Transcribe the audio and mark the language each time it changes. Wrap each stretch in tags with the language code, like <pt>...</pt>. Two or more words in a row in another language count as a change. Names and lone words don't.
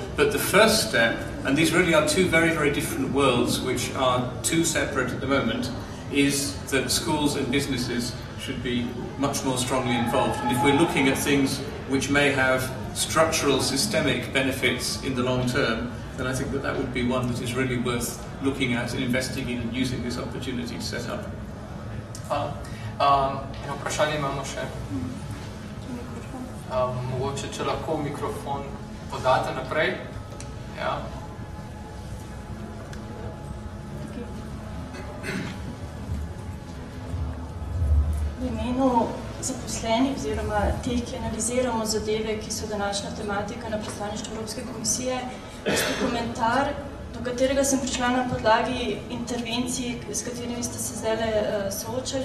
<en>But the first step, and these really are two very, very different worlds which are too separate at the moment, is that schools and businesses should be much more strongly involved. And if we're looking at things which may have structural, systemic benefits in the long term, then I think that would be one that is really worth looking at and investing in and using this opportunity to set up.</en> <sl>Eno vprašanje imamo še. Mogoče, če lahko mikrofon podate naprej. Ja. V imenu zaposlenih oziroma teh, ki analiziramo zadeve, ki so današnja tematika na predstavništvu Evropske komisije, komentar, do katerega sem prišla na podlagi intervencij, s katerimi ste se zdaj soočali.</sl>